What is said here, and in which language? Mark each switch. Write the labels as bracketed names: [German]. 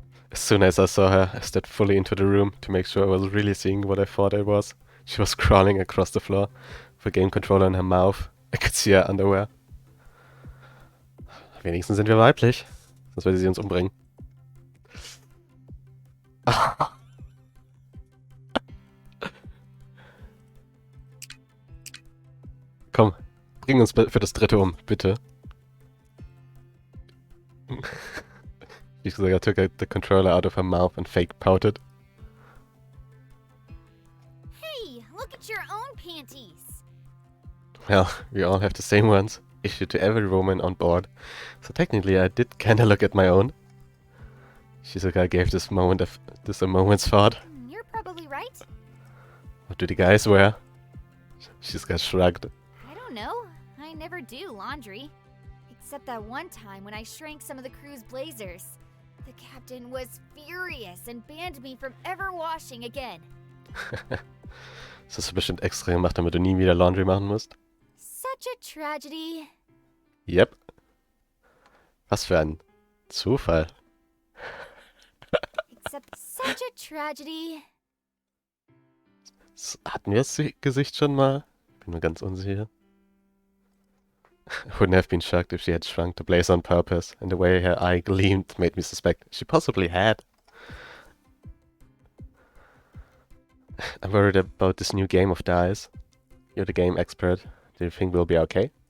[English] As soon as I saw her, I stepped fully into the room to make sure I was really seeing what I thought I was. She was crawling across the floor with a game controller in her mouth. I could see her underwear. [German] Wenigstens sind wir weiblich. Sonst würde sie uns umbringen. Komm, bring uns für das dritte um, bitte. [English] She [German] sogar [English] took the controller out of her mouth and fake pouted. Hey, look at your own panties. Well, we all have the same ones, issued to every woman on board. So technically I did kinda look at my own. Shizuka gave this a moment's thought. You're probably right. What do the guys wear? Shizuka shrugged. I don't know. I never do laundry. Except that one time when I shrank some of the crew's blazers. The captain was furious and banned me from ever washing again. [German] Das hast du bestimmt extra gemacht, damit du nie wieder [English] Laundry [German] machen musst. [English] Such a tragedy. Yep. [German] Was für ein Zufall. [English] Except such a tragedy. [German] Hatten wir das Gesicht schon mal? Bin mir ganz unsicher. [English] Wouldn't have been shocked if she had shrunk the blazer on purpose, and the way her eye gleamed made me suspect she possibly had. I'm worried about this new game of dice. You're the game expert. Do you think we'll be okay?